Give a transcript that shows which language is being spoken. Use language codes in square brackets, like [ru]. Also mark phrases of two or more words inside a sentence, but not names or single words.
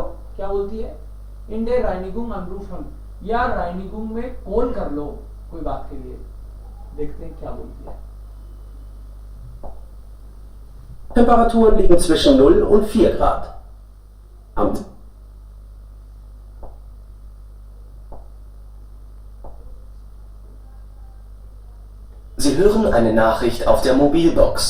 [hi] क्या बोलती है? [de] In der Reinigung anrufen, [hi] या Reinigung में कॉल कर लो कोई बात के लिए. देखते हैं क्या बोलती है. [de] Temperaturen liegen zwischen 0 und 4 Grad. Sie hören eine Nachricht auf der Mobilbox.